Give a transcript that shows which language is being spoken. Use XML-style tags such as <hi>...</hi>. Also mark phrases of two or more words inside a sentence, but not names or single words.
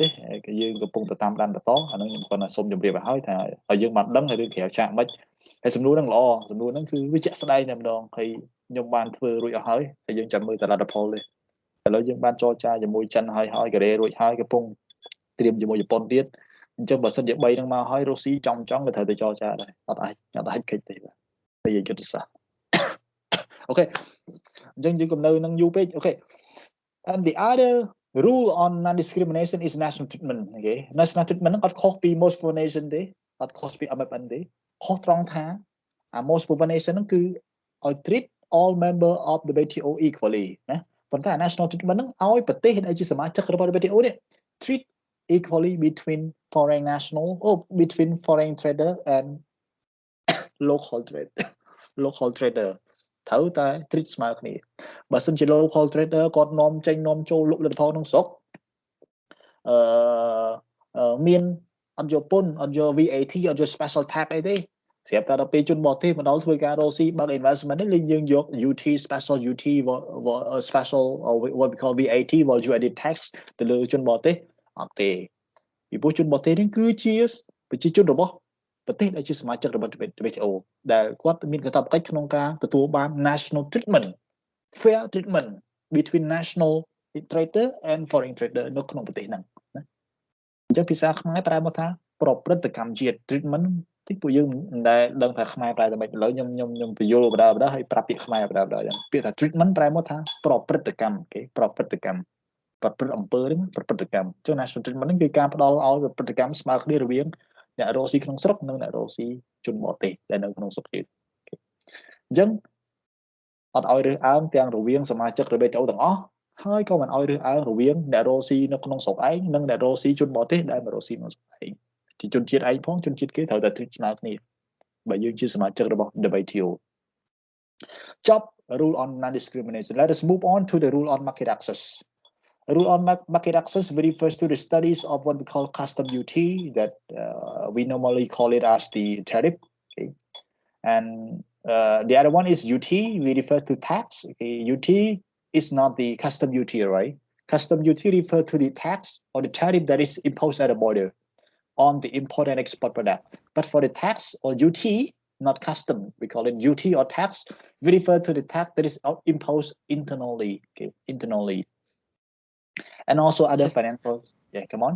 <km>គឺយើងកំពុងតែតាមដានបន្តអាហ្នឹងខ្ញុំគាត់ថាសូមជម្រាបឲ្យថាឲ្យយើងបានដឹងរឿងក្រៅឆាកមិនហើយសំណួរហ្នឹងល្អសំណួរហ្នឹងគឺវាជាក់ស្ដែងតែម្ដងហើយខ្ញុំបានធ្វើរួចអស់ហើយយើងចាំមើលតលទ្ធផលទេឥឡូវយើងបានចរចាជាមួយចិនហើយកូរ៉េរួចហើយកំពុងត្រៀមជាមួយជប៉ុនទៀតអញ្ចឹងបើសិនជា3ហ្នឹងមកហើយរុស្ស៊ីចង់ក៏ត្រូវទៅចរចាដែរអត់អាចកិច្ចទេបាទ យើងយុទ្ធសាស្ត្រ Okay អញ្ចឹងយើងកំនៅនឹងយូរពេក</km> <en>Okay and the other rule on non-discrimination is national treatment Okay national treatment</en> <km>ហ្នឹងអត់ខុសពី most</km> <en>poor nation</en> <km>ទេអត់ខុសពី MFN ទេខុសត្រង់ថា</km> <en>most poor nation</en> <km>ហ្នឹងគឺឲ្យ</km> <en>treat all member of the WTO equally</en> <km>ណាប៉ុន្តែ</km> <en>national treatment</en> <km>ហ្នឹងឲ្យប្រទេសដែលជាសមាជិករបស់ WTO នេះ</km> <en>treat equally between foreign national or between foreign trader and local trader</en> <km>ត្រូវតែ treat ស្មើគ្នាបើសិនជា</km> <en>local trader</en> <km>គាត់នាំចេញនាំចូលលក់លទ្ធផលក្នុងស្រុកមានអត់យកពន្ធអត់យក VAT អត់យក</km> <en>special tax</en> <km>អី ទេស្រាប់តែដល់ពេលជនបរទេសមកដល់ធ្វើការរកស៊ីបើក investment នេះយើងយក</km> <en>UT special UT special what we call VAT value added tax</en> <km>ទៅលើជនបរទេសអត់ទេពីព្រោះជនបរទេសនេះគឺជាប្រជាជនរបស់ប្រទេសដែលជាសមាជិករបស់ WTO ដែលគាត់មានកាតព្វកិច្ចក្នុងការទទួលបាន</km> <en>national treatment fair treatment between national trader and foreign trader</en> <km>នៅក្នុងប្រទេសហ្នឹងណាអញ្ចឹងភាសាខ្មែរប្រែមកថា ប្រព្រឹត្តកម្មជាតិ treatment តិចពួកយើងមិនដែលដឹងថាខ្មែរប្រែតែម៉េចឥឡូវខ្ញុំបញ្យល់បដាហើយប្រាប់ពាក្យខ្មែរបដាចឹងពាក្យថា treatment ប្រែមកថាប្រព្រឹត្តកម្មគេប្រព្រឹត្តកម្មប្រព្រឹត្តអំពើហ្នឹងប្រព្រឹត្តកម្មចឹង</km> <en>national treatment</en> <km>ហ្នឹងគឺការផ្ដល់ឲ្យប្រព្រឹត្តកម្មស្មើគ្នារវាងអ្នក រកស៊ីក្នុងស្រុកនិងអ្នករកស៊ីជនបរទេសដែលនៅក្នុងស្រុកទៀតអញ្ចឹងអត់ឲ្យរើសអើងទាំងរវាងសមាជិក WTO ទាំងអស់ហើយក៏មិនឲ្យរើសអើងរវាងអ្នករកស៊ីនៅក្នុងស្រុកឯងនិងអ្នករក ស៊ីជនបរទេសដែលមករកស៊ីក្នុងស្រុកឯងជាជនជាតិឯងផងជនជាតិគេត្រូវតែ treat ស្មើគ្នាបើយើងជាសមាជិករបស់ WTO ចប់</km> <en>rule on non-discrimination let us move on to the rule on market access rule on market access refers to the studies of what we call custom duty that we normally call it as the tariff okay and the other one is UT we refer to tax okay UT is not the custom duty right custom duty refer to the tax or the tariff that is imposed at the border on the import and export product but for the tax or UT not custom we call it UT or tax we refer to the tax that is imposed internally okay internally and also other financial yeah come on</en>